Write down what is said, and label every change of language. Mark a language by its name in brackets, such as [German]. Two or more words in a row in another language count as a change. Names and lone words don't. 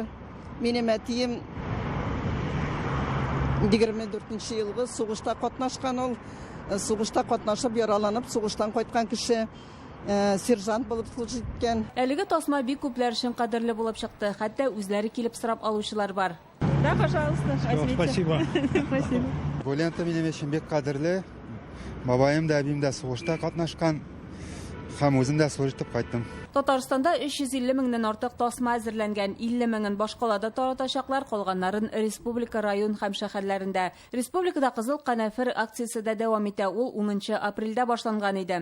[Tatar] Минем әтием 24 елгы сугышта катнашкан, ул сугышта катнашып яраланып, сугыштан кайткан кеше, сержант булып служить иткән. Әлеге тасма бик күпләр өчен кадерле булып чыкты. Хәтта үзләре килеп сорап алучылар бар. [Russian] Да, пожалуйста. Спасибо. Спасибо. [Tatar] Бу лента минем өчен бик кадерле. Бабаем да, әбим дә сугышта катнашкан. Һәм үзем дә служить итеп кайттым. Татарстанда 350 меңнән артык тасма әзерләнгән, 50 меңен башкалада таратачаклар, калганнарын республика район һәм шәһәрләрендә. Республикада Кызыл канафер акциясе дә дәвам итә. Ул 10 апрельдә башланган иде.